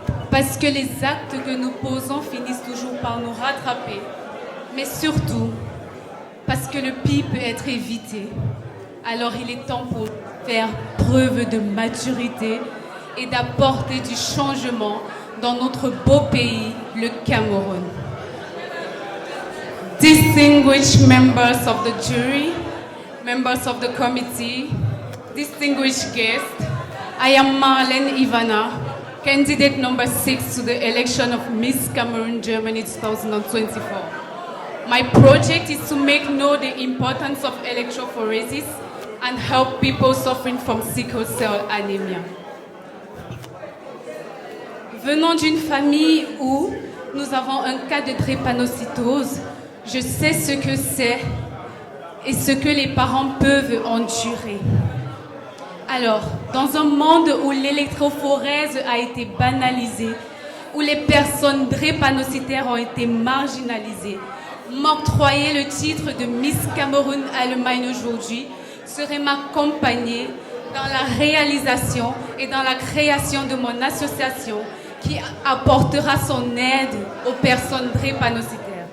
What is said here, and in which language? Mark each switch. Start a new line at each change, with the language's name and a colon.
French: Parce que les actes que nous posons finissent toujours par nous rattraper. Mais surtout, parce que le pire peut être évité. Alors il est temps pour faire preuve de maturité et d'apporter du changement dans notre beau pays, le Cameroun.
English: Distinguished members of the jury, members of the committee, distinguished guests, I am Marlène Ivana, candidate number 6 to the election of Miss Cameroon Germany 2024. My project is to make known the importance of electrophoresis and help people suffering from sickle cell anemia.
French: Venant d'une famille où nous avons un cas de drépanocytose, je sais ce que c'est et ce que les parents peuvent endurer. Alors, dans un monde où l'électrophorèse a été banalisée, où les personnes drépanocytaires ont été marginalisées, m'octroyer le titre de Miss Cameroun Allemagne aujourd'hui serait m'accompagner dans la réalisation et dans la création de mon association qui apportera son aide aux personnes drépanocytaires.